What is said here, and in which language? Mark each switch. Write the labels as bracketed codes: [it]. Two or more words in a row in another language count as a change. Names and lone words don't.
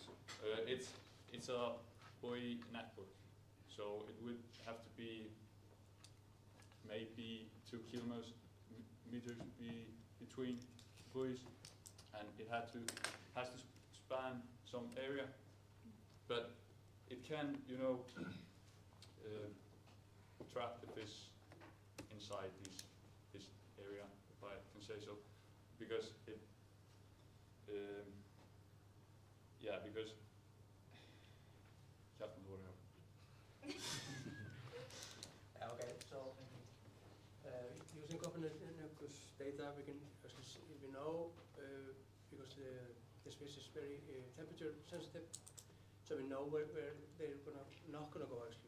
[en] it's a buoy network, so it would have to be maybe 2 kilometers between buoys, and it has to span some area, but it can trap the fish inside this area, if I can say so, because it, yeah, because Kjartan, [is] þú voru hjá. [en] Okay, so using Copernicus data, we can actually see, we know because this fish is very temperature sensitive, so we know where they're not gonna go actually.